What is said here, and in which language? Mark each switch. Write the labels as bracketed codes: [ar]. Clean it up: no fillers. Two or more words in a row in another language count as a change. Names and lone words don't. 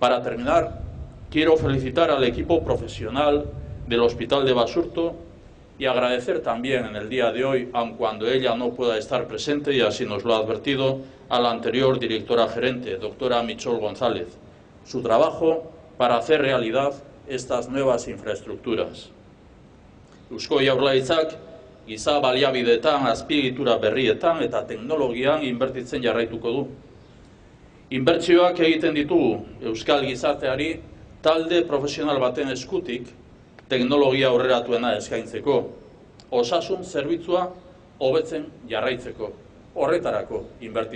[es] Para terminar, Quiero felicitar al equipo profesional del Hospital de Basurto y agradecer también en el día de hoy, aun cuando ella no pueda estar presente, y así nos lo ha advertido, a la anterior directora gerente, doctora Michol González, su trabajo para hacer realidad estas nuevas infraestructuras. [eu] Eusko Jaurlaritzak giza baliabideetan, azpiegitura berrietan eta teknologian inbertitzen jarraituko du. Inbertsioak egiten ditugu euskal gizarteari talde profesional baten eskutik teknologia aurreratuena eskaintzeko, osasun zerbitzua hobetzen jarraitzeko, horretarako inbertitzen dugu.